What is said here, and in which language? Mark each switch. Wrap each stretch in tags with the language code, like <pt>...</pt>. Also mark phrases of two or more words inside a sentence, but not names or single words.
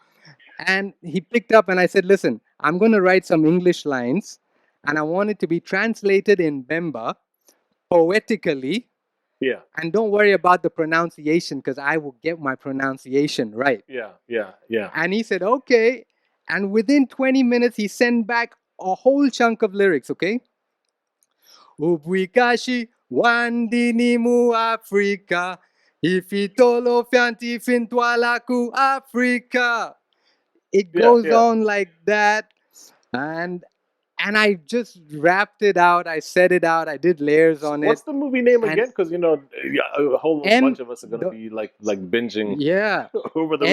<en>And he picked up and I said, listen, I'm going to write some English lines and I want it to be translated in Bemba poetically. Yeah. And don't worry about the pronunciation because I will get my pronunciation right. Yeah. Yeah. Yeah. And he said, okay. And within 20 minutes, he sent back a whole chunk of lyrics, okay?</en> <bem>Ubwikashi wandini mu Afrika. Ifitolo fyanti fintwalaku Africa.</bem> <en>It Yeah. goes Yeah. on like that. And I just rapped it out. I said it out. I did layers on What's it. the movie name And again? Because yeah, a whole M bunch of us are gonna the, be like binging yeah. over the</en>